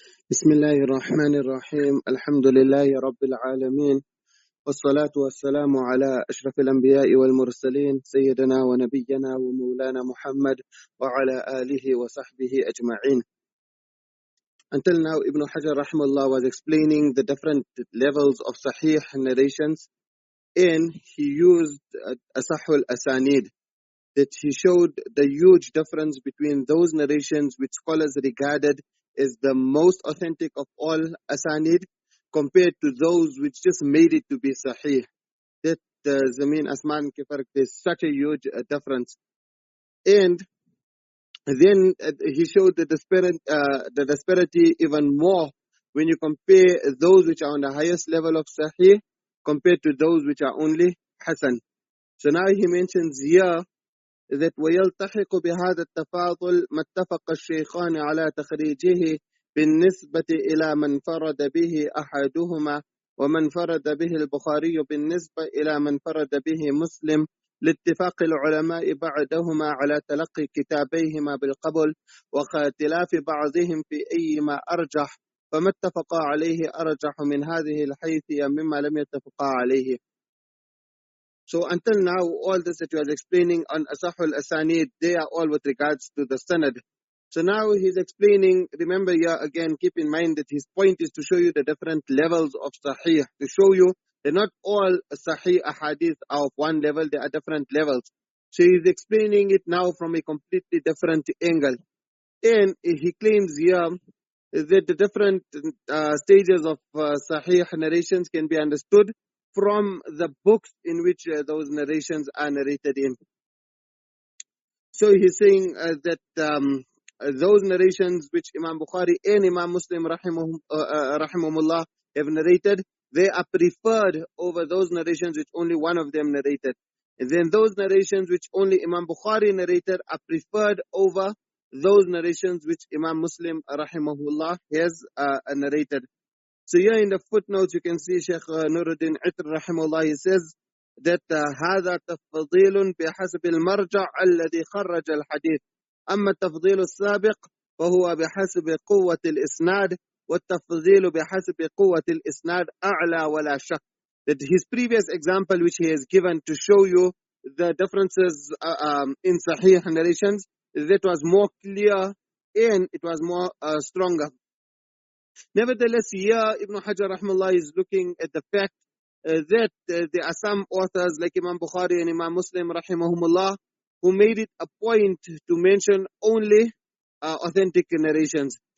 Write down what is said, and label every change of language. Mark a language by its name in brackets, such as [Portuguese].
[Arabic] بسم الله الرحمن الرحيم الحمد لله رب العالمين والصلاة والسلام على أشرف الأنبياء والمرسلين سيدنا ونبينا ومولانا محمد وعلى آله وصحبه أجمعين. [English] Until now, Ibn Hajar rahimahullah was explaining the different levels of Sahih narrations, and he used Asahul Asanid, that he showed the huge difference between those narrations which scholars regarded as the most authentic of all asanid compared to those which just made it to be sahih. That [Urdu] Zameen Asman Kifark, [English] there's such a huge difference. And then he showed the disparity even more when you compare those which are on the highest level of sahih compared to those which are only hasan. So now he mentions here that [Arabic] ويلتحق بهذا التفاضل ما اتفق الشيخان على تخريجه بالنسبة إلى من فرد به أحدهما ومن فرد به البخاري بالنسبة إلى من فرد به مسلم لاتفاق العلماء بعدهما على تلقي كتابيهما بالقبول واختلاف بعضهم في أيما أرجح فما اتفقا عليه أرجح من هذه الحيثية مما لم يتفقا عليه. [English] So until now, all this that he was explaining on Asahul Asanid, they are all with regards to the Sanad. So now he's explaining, remember here again, keep in mind that his point is to show you the different levels of Sahih, to show you that not all Sahih Ahadith are of one level, there are different levels. So he's explaining it now from a completely different angle. And he claims here that the different stages of Sahih narrations can be understood from the books in which those narrations are narrated in. So he's saying that those narrations which Imam Bukhari and Imam Muslim rahimahumullah have narrated, they are preferred over those narrations which only one of them narrated. And then those narrations which only Imam Bukhari narrated are preferred over those narrations which Imam Muslim rahimahullah has narrated. So here in the footnotes you can see Sheikh Nuruddin Itr rahimahullah, he says that [Arabic] هذا تفضيل بحسب المرجع الذي خرج الحديث أما التفضيل السابق فهو بحسب قوة الإسناد والتفضيل بحسب قوة الإسناد أعلى ولا شك. [English] That his previous example which he has given to show you the differences in Sahih narrations, that was more clear and it was more stronger. Nevertheless, here Ibn Hajar rahimahullah is looking at the fact that there are some authors like Imam Bukhari and Imam Muslim rahimahumullah who made it a point to mention only authentic narrations.